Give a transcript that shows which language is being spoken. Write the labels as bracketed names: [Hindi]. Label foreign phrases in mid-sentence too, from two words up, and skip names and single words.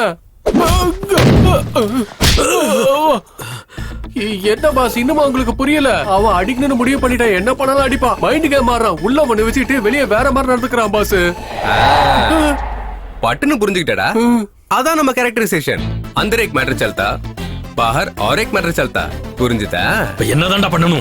[Tamil] என்ன பாஸ் இன்னுமா உங்களுக்கு புரியல? அவன் அடிக்கணும்னு முடிவு பண்ணிட்டான். என்ன பண்ணாலும் அடிப்பான். [English] mind game [Tamil] மாறான். உள்ள ஒண்ணு வச்சுட்டு வெளியே வேற மாதிரி நடந்துக்கிறான் பாஸ். பட்டுன்னு புரிஞ்சுக்கிட்டடா. அதான் நம்ம கேரக்டரைசேஷன். [Hindi] अंदर एक मैटर चलता, बाहर और एक मैटर चलता. [Tamil] புரிஞ்சுதா? இப்ப என்னதான்டா பண்ணணும்?